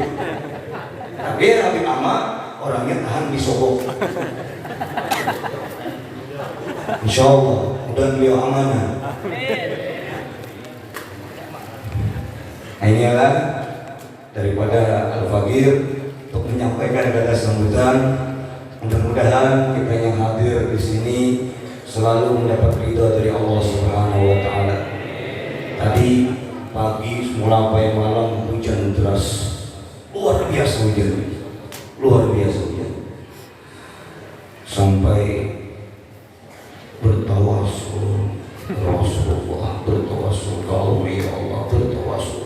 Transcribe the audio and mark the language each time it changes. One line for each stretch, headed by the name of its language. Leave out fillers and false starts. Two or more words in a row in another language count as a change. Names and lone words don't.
Indonesian: Tapi Habib Ahmad orangnya tahan di Sogok.
Arabic: إن شاء الله
Indonesian: mudah beliau amanah. Nah inilah daripada Al-Faqir untuk menyampaikan kata sambutan. Mudah-mudahan kita yang hadir di sini selalu mendapat ridha dari
Arabic: الله سبحانه وتعالى.
Indonesian: Tadi pagi mulai sampai malam hujan deras. luar biasa hujan, luar biasa hujan, sampai bertawasul Rasulullah, bertawasul kalau
Arabic: يا الله,
Indonesian: bertawasul.